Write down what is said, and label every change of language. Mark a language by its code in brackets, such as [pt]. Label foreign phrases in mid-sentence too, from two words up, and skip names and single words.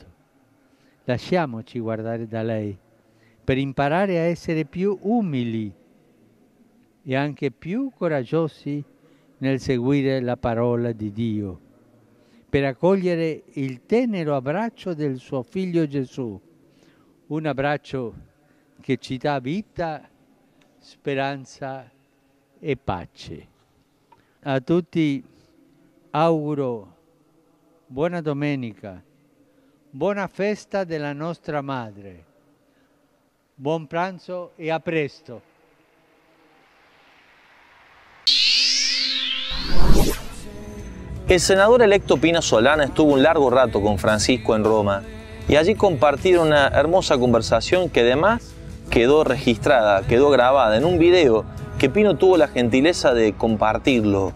[it] Lasciamoci guardare da lei per imparare a essere più umili e anche più coraggiosi nel seguire la parola di Dio, per accogliere il tenero abbraccio del suo figlio Gesù, un abbraccio che ci dà vita, speranza e pace. A tutti auguro buona domenica, buona festa della nostra Madre, buon pranzo e a presto. [es] El senador electo Pino Solana estuvo un largo rato con Francisco en Roma y allí compartieron una hermosa conversación que además quedó registrada, quedó grabada en un video que Pino tuvo la gentileza de compartirlo.